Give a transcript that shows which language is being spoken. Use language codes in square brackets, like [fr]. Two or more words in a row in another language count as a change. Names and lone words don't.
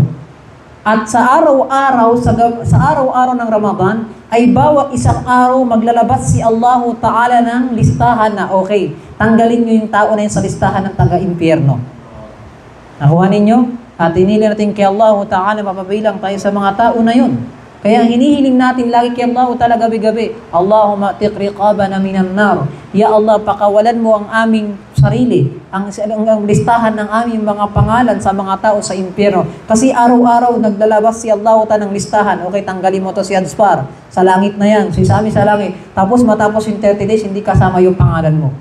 [tl] At sa araw-araw ng Ramadan, ay bawat isang araw maglalabas si Allah Ta'ala ng listahan na okay, tanggalin nyo yung tao na yun sa listahan ng taga-impyerno. Nakuha ninyo? At hinili natin kay Allah Ta'ala mapabilang tayo sa mga tao na yun. Kaya hinihiling natin lagi kay Allah Ta'ala gabi-gabi, [ar] اللهم أعتق رقابنا من النار. يا الله, [tl] pakawalan mo ang aming sarili, ang listahan ng aming mga pangalan sa mga tao sa impyerno. Kasi araw-araw naglalabas si Allah Ta'ala ng listahan. Okay, tanggalin mo to si Adspar. Sa langit na yan, si Sami sa langit. Tapos matapos yung 30 days, hindi kasama yung pangalan mo.